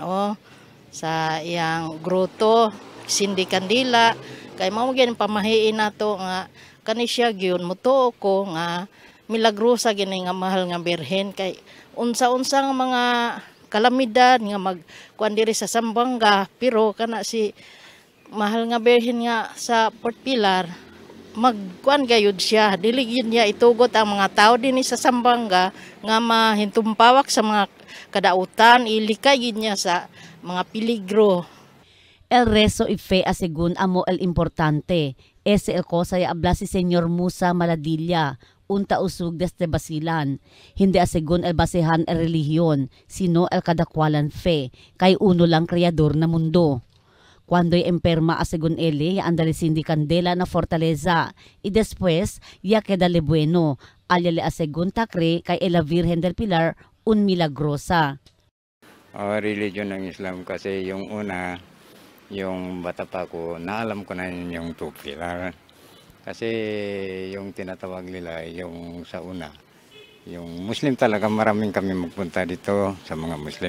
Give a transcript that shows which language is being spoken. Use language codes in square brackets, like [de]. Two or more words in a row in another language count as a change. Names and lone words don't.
[ceb] sa iyang gruto, sindi kandila, kay mao gyud pamahiin nato nga kani siya gyud mutuo ko nga milagrosa gini nga mahal nga Birhen, kay unsa-unsa nga mga kalamidad nga magkuan diri sa Zamboanga, pero kana si mahal nga Birhen nga sa Port Pilar, magkuan gayud siya. Dili gyud niya itugot ang mga tao dinhi sa Zamboanga nga mahintumpawak sa mga kadautan, ilikay gyud niya sa mga peligro. [cbk] El rezo y fe a según amo el importante. Ese el cosa ya habla si Señor Musa Maladilla, unta usug desde Basilan. Hindi a según el basehan el relihiyon, sino el kadakwalan fe, kay uno lang kreador na mundo. Cuando y enferma a según ele, ya andale sindi candela na fortaleza, y después ya quedale bueno, alyale a según takre kay la Virgen del Pilar, un milagrosa. [tl] Religion ng Islam kasi yung una, yung bata pa ko, naalam ko na yung two pilar. Kasi yung tinatawag nila, yung sa una, yung Muslim talaga, maraming kami magpunta dito sa mga Muslim.